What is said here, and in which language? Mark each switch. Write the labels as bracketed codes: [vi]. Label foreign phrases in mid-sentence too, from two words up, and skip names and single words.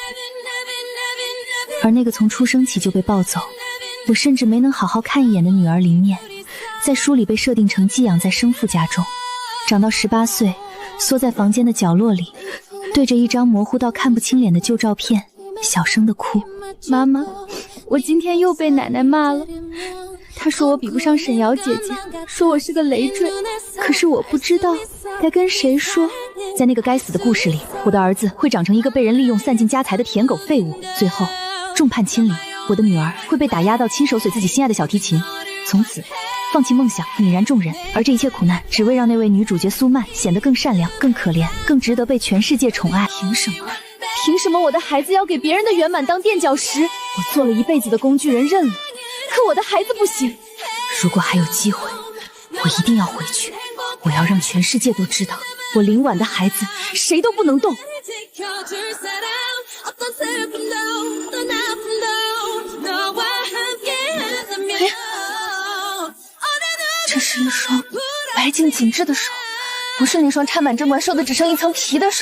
[zh] 而那個從出生起就被抱走，我甚至沒能好好看一眼的女兒林念，在書裡被設定成寄養在生父家中，長到18歲，縮在房間的角落裡，對着一張模糊到看不清臉的舊照片，小聲地哭。媽媽，我今天又被奶奶罵了。她說我比不上沈瑶姐姐，說我是個累赘。可是我不知道該跟誰說。在那個該死的故事裡，我的兒子会長成一個被人利用散盡家財的舔狗廢物，最後眾叛親離。我的女兒會被打壓到親手碎自己心愛的小提琴，從此放棄夢想，泯然众人。而這一切苦難，只為讓那位女主角蘇曼顯得更善良、更可憐、更值得被全世界寵愛。憑什麼？憑什麼我的孩子要給別人的圓滿當墊腳石？我做了一輩子的工具人認了，可我的孩子不行。如果還有機会，我一定要回去。我要讓全世界都知道，我林婉的孩子誰都不能动。这是一双白净紧致的手，不是那双缠满针管、瘦的只剩一層皮的手。